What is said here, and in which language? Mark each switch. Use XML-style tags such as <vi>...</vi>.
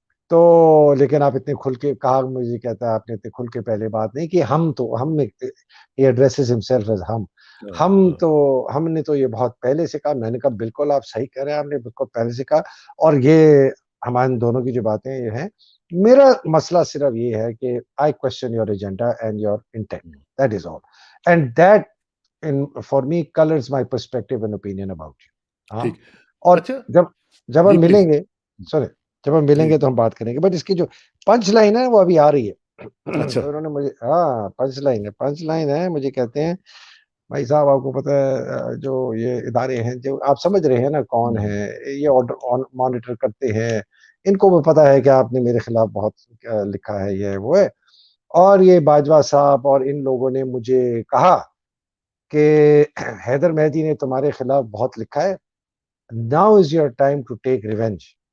<ur>تو لیکن آپ اتنے کھل کے کہا, مجھے کہتا ہے آپ نے اتنے کھل کے پہلے بات نہیں کہ ہم یہ ایڈریسز ہمسیلف ایز ہم نے تو یہ بہت پہلے سے کہا. میں نے کہا بالکل آپ صحیح کہہ رہے ہیں, آپ نے بالکل پہلے سے کہا, اور یہ ہمارے دونوں کی جو باتیں یہ ہیں. میرا مسئلہ صرف یہ ہے کہ</ur> <en>I question your agenda and your intent. That is all. And that for me colors my perspective and opinion about you.</en> <ur>ہاں, ٹھیک. اور اچھا جب جی ہم پلیز ملیں گے, سورے, جب ہم ملیں جی. گے تو ہم بات کریں گے. بٹ اس کی جو پنچ لائن ہے وہ ابھی آ رہی ہے. اچھا انہوں نے مجھے, ہاں پنچ لائن ہے, مجھے کہتے ہیں بھائی صاحب آپ کو پتہ ہے جو یہ ادارے ہیں جو آپ سمجھ رہے ہیں نا کون ہے, یہ آرڈر مانیٹر کرتے ہیں, ان کو بھی پتہ ہے کہ آپ نے میرے خلاف بہت لکھا ہے, یہ وہ ہے, اور یہ باجوہ صاحب اور ان لوگوں نے مجھے کہا کہ حیدر مہدی نے تمہارے خلاف بہت لکھا ہے,</ur> <en>Now is your time to take revenge.</en>